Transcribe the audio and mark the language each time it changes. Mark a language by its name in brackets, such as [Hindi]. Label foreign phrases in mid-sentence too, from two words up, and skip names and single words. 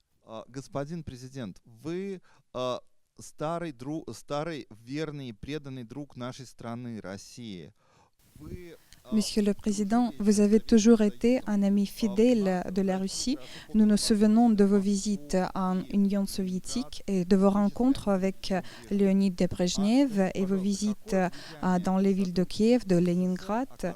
[Russian] Господин президент, вы старый верный и преданный друг нашей страны, России. Вы [French] Monsieur le Président, vous avez toujours été un ami fidèle de la Russie. Nous nous souvenons de vos visites en Union soviétique et de vos rencontres avec Léonid Brejnev et vos visites dans les villes de Kiev, de Leningrad.